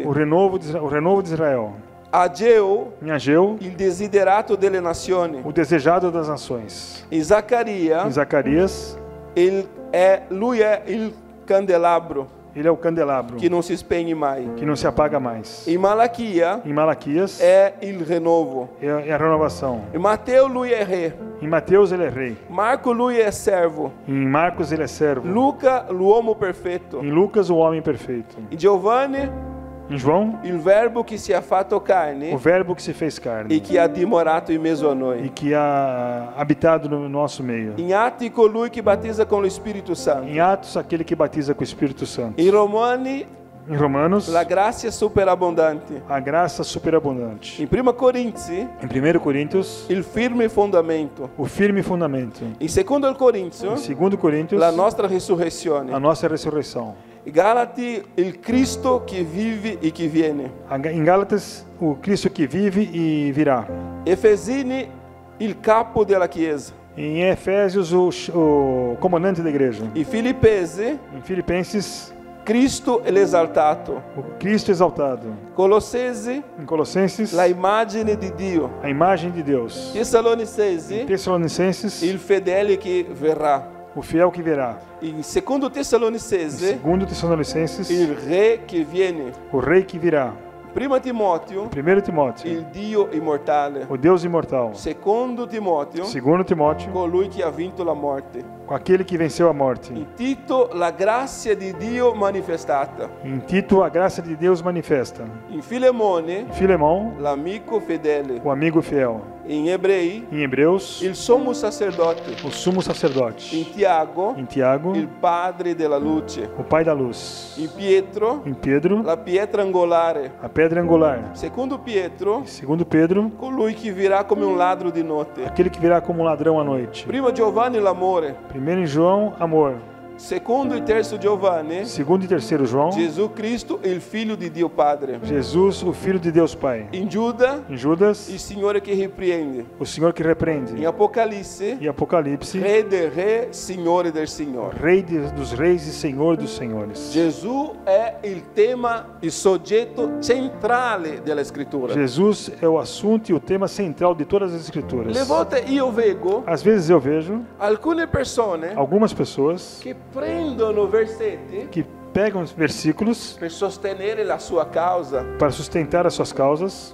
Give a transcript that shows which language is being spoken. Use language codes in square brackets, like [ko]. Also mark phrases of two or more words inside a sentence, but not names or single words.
[pt] o renovo de Israel. Ageu Em Ageu, [it] il desiderato delle nazioni. [pt] o desejado das nações. [it] In Zaccaria [pt] Em Zacarias, [it] lui è il candelabro [pt] ele é o candelabro [it] che non si spegne mai. [pt] que não se apaga mais. [it] In Malachia [pt] Em Malaquias, [it] è il rinnovo. [pt] é a renovação. [it] In Matteo lui è re. [pt] Em Mateus, ele é rei. [it] Marco lui è servo. [pt] Em Marcos, ele é servo. [it] Luca l'uomo perfetto. [pt] Em Lucas, o homem perfeito. [it] In Giovanni [pt] Em João, [it] il verbo che si è fatto [pt] o [it] carne [pt] verbo que se fez e carne [it] che ha dimorato in mezzo a [pt] e [it] noi. [pt] que ha habitado no nosso meio. [it] In Atti colui che battezza con lo Spirito Santo. [pt] Em Atos, aquele que batiza com o Espírito Santo. [it] In Romani [pt] Em Romanos, [it] la grazia superabbondante. [pt] a graça superabundante. [it] In 1 Corinzi [pt] Em 1 Coríntios, [it] il firme fondamento. [pt] o firme fundamento. [it] In 2 Corinzio [pt] Em 2 Coríntios, [it] la nostra [pt] a [it] risurrezione. [pt] nossa ressurreição. [it] In Galati il Cristo che vive e che viene. [pt] Em Gálatas, o Cristo que vive e virá. [it] Efesini il capo della Chiesa. [pt] Em Efésios, o comandante da igreja. [it] In Filippesi [pt] Em Filipenses, [it] Cristo l'esaltato. [pt] o Cristo exaltado. [it] Colossesi [pt] Em Colossenses, [it] la immagine di Dio. [pt] a imagem de Deus. Em [it] Tessalonicensi [pt] Tessalonicenses, [it] il fedele che verrà. [pt] o fiel que virá. [it] In 2 [pt] Em [it] Tessalonicensi [pt] 2 Tessalonicenses, [it] il re che viene. [pt] o rei que virá. [it] 1 Timoteo [pt] 1 Timóteo, [it] il Dio immortale. [pt] o Deus imortal. [it] 2 Timoteo [pt] 2 Timóteo, [it] colui che ha vinto la morte. [pt] com aquele que venceu a morte. [it] In Tito la grazia di Dio manifestata. [pt] Em Tito, a graça de Deus manifesta. [it] In Filemone [pt] Em Filemão, [it] l'amico fedele. [pt] o amigo fiel. [it] In Ebrei [pt] Em Hebreus, [it] il sommo sacerdote. [pt] o sumo sacerdote. [it] In Tiago [pt] Em Tiago, [it] il padre della luce. [pt] o pai da luz. [it] In Pietro [pt] Em Pedro, [it] la pietra angolare. [pt] a pedra angular. [it] Secondo Pietro [pt] Segundo Pedro, [it] colui che virà come un ladro di notte. [pt] aquele que virá como um ladrão à noite. [it] Primo Giovanni l'amore. [pt] 1 João, amor. [it] Secondo e terzo Giovanni, [pt] Segundo e terceiro João, [it] Gesù Cristo, il figlio di Dio Padre. [pt] Jesus, o Filho de Deus Pai. [it] In Giuda, [pt] Em Judas, [it] il Signore che riprende. [pt] o Senhor que repreende. [it] In Apocalisse, [pt] E Apocalipse, [it] Re del Re, Signore del Signore. [pt] Rei dos reis e Senhor dos senhores. [it] Gesù è il tema, il soggetto centrale della scrittura. [pt] Jesus é o assunto e o tema central de todas as [it] Le [pt] escrituras. [it] volte io vedo [pt] Às vezes eu vejo [it] alcune persone [pt] algumas pessoas [it] che prendono versetti [pt] que pegam os versículos [it] per sostenere la sua causa, [pt] para sustentar as suas causas,